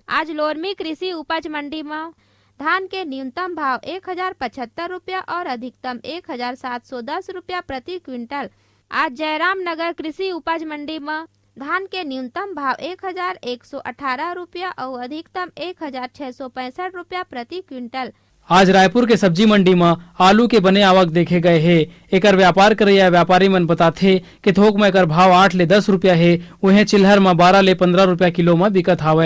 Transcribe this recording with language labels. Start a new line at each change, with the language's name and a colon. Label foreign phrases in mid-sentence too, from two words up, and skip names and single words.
Chhattisgarhi: आज लोरमी कृषि उपज मंडी में धान के न्यूनतम भाव 1075 रुपया और अधिकतम 1710 रुपया प्रति क्विंटल। आज जयराम नगर कृषि उपज मंडी में धान के न्यूनतम भाव 1118 रुपया और अधिकतम 1665 रुपया प्रति क्विंटल। आज रायपुर के सब्जी मंडी में आलू के बने आवक देखे गए है। एकर व्यापार करैया व्यापारी मन बताथे कि थोक में एकर भाव 8 ले 10 रुपया है, वहीं चिल्हर में 12 ले 15 रुपया किलो में बिकत हावय।